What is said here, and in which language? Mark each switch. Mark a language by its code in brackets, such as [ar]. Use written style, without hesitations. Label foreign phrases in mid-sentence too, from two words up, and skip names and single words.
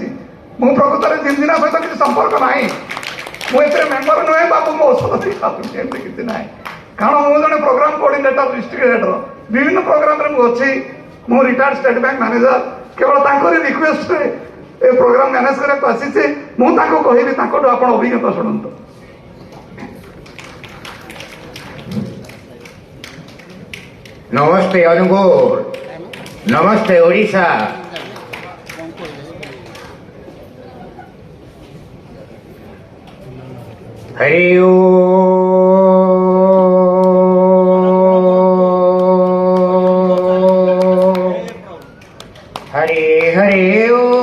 [or] ମୁଁ ପ୍ରକୃତରେ ଜିଞ୍ଜିନା ସହିତ କିଛି ସମ୍ପର୍କ ନାହିଁ। ମୁଁ ଏଥିରେ ମେମ୍ବର ନୁହେଁ ବା ମୁଁ ଔଷଧ ଦେଇ ଖାଉଛି, ଏମିତି କିଛି ନାହିଁ। କାରଣ ମୁଁ ଜଣେ [en] program coordinator, district header. [or] ବିଭିନ୍ନ ପ୍ରୋଗ୍ରାମରେ ମୁଁ ଅଛି। ମୁଁ [en] retired State Bank manager. [or] କେବଳ ତାଙ୍କରି ରିକ୍ୱେଷ୍ଟରେ ଏ [en] program manage [or] କରିବାକୁ ଆସିଛି। ମୁଁ ତାଙ୍କୁ କହିବି, ତାଙ୍କଠୁ ଆପଣ ଅଭିଜ୍ଞତା ଶୁଣନ୍ତୁ। ନମସ୍ତେ ଅନୁଗୋଳ, ନମସ୍ତେ ଓଡ଼ିଶା। ହରି ହରେ ହରେ ଓ।